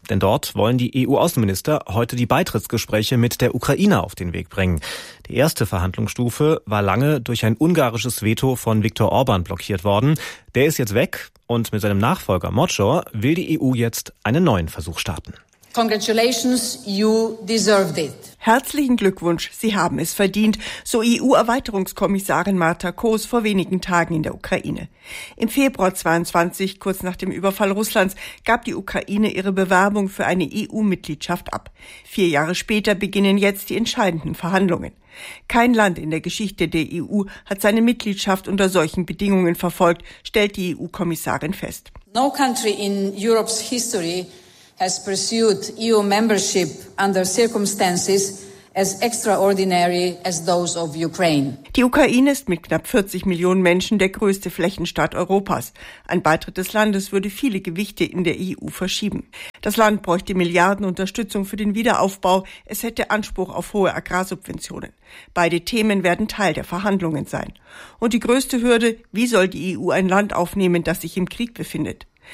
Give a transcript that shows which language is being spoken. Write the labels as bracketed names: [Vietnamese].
[German] Denn dort wollen die EU-Außenminister heute die Beitrittsgespräche mit der Ukraine auf den Weg bringen. Die erste Verhandlungsstufe war lange durch ein ungarisches Veto von Viktor Orban blockiert worden. Der ist jetzt weg und mit seinem Nachfolger Modschor will die EU jetzt einen neuen Versuch starten. [English] Congratulations, you deserved it. [German] Herzlichen Glückwunsch, Sie haben es verdient, so EU-Erweiterungskommissarin Marta Kos vor wenigen Tagen in der Ukraine. Im Februar 22, kurz nach dem Überfall Russlands, gab die Ukraine ihre Bewerbung für eine EU-Mitgliedschaft ab. 4 Jahre später beginnen jetzt die entscheidenden Verhandlungen. Kein Land in der Geschichte der EU hat seine Mitgliedschaft unter solchen Bedingungen verfolgt, stellt die EU-Kommissarin fest. [English] No country in Europe's history has pursued EU membership under circumstances as extraordinary as those of Ukraine. [German] Die Ukraine ist mit knapp 40 Millionen Menschen der größte Flächenstaat Europas. Ein Beitritt des Landes würde viele Gewichte in der EU verschieben. Das Land bräuchte Milliarden Unterstützung für den Wiederaufbau. Es hätte Anspruch auf hohe Agrarsubventionen. Beide Themen werden Teil der Verhandlungen sein. Und die größte Hürde, wie soll die EU ein Land aufnehmen, das sich im Krieg befindet?